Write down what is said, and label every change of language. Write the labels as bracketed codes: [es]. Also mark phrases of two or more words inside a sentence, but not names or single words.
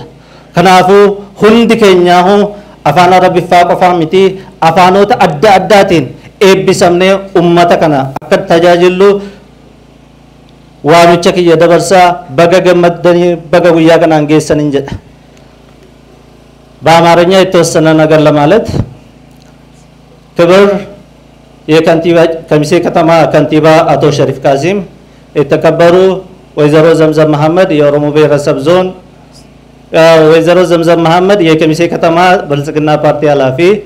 [om] Kanaafuu hundi keenyaahuu afaan arabiffaa qofaa miti afaanota adda addaatiin eebbisamnee ummata kana akka tajaajilu waamicha kiyya dabarsaa baga gammaddanii baga guyyaa kanaan geessaniin jedha. [am] በአማርኛ የተወሰነ ነገር ለማለት ክብር የከንቲባ ከሚሴ ከተማ ከንቲባ አቶ ሸሪፍ ቃሲም የተከበሩ ወይዘሮ ዘምዘም መሐመድ የኦሮሞ ብሔረሰብ ዞን ወይዘሮ ዘምዘም መሐመድ የከሚሴ ከተማ ብልጽግና ፓርቲ ኃላፊ